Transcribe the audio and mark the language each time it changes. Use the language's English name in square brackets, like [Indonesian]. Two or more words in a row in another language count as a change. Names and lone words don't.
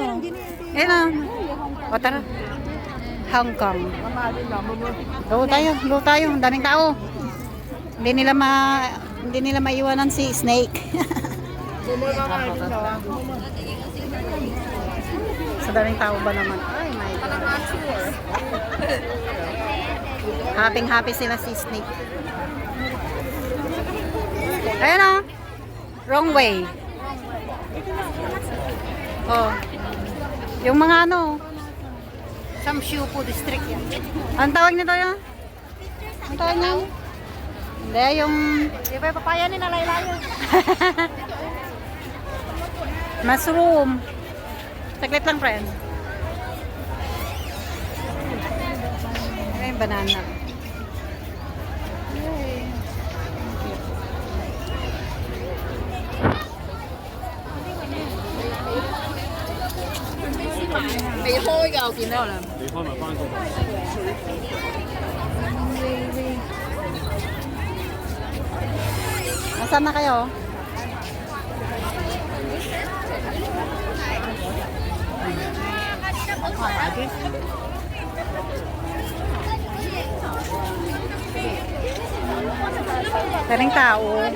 [Filipino] Ayun na. O tara. Hong Kong. Go tayo. Ang daming tao. Hindi nila maiwanan si Snake. Sa daming tao ba naman? Ay, [English] my God. [Filipino] Happy sila si Snake. Ayan o. [English] Wrong way. [Filipino] Oh. Yung mga ano. Samshupo district yan. Ang tawag nito yun? Ang tawag nyo? Hindi, yung... Di ba papaya ni nalaylayo? Mushroom. Saglit lang, friend. Ano yung banana? Bị hôi gầu kìa đâu là. Nasaan na kayo? Daming tao.